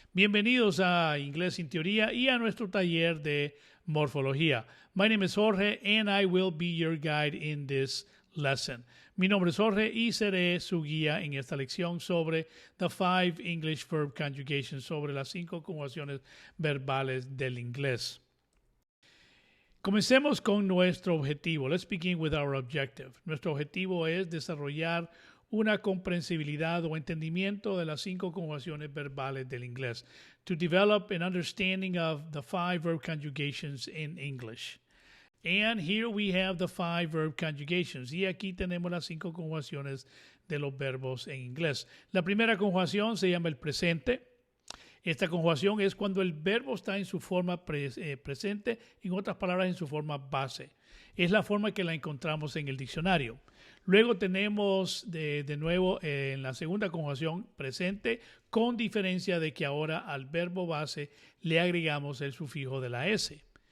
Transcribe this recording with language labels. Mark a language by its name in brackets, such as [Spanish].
[Spanish] Bienvenidos a Inglés sin Teoría y a nuestro taller de morfología. [English] My name is Jorge and I will be your guide in this lesson. [Spanish] Mi nombre es Jorge y seré su guía en esta lección sobre [English] the 5 English verb conjugations, [Spanish] sobre las 5 conjugaciones verbales del inglés. Comencemos con nuestro objetivo. [English] Let's begin with our objective. [Spanish] Nuestro objetivo es desarrollar una comprensibilidad o entendimiento de las 5 conjugaciones verbales del inglés. [English] To develop an understanding of the 5 verb conjugations in English. And here we have the 5 verb conjugations. [Spanish] Y aquí tenemos las 5 conjugaciones de los verbos en inglés. La primera conjugación se llama el presente. Esta conjugación es cuando el verbo está en su forma presente, en otras palabras, en su forma base. Es la forma que la encontramos en el diccionario. Luego tenemos de nuevo en la segunda conjugación presente, con diferencia de que ahora al verbo base le agregamos el sufijo de la S.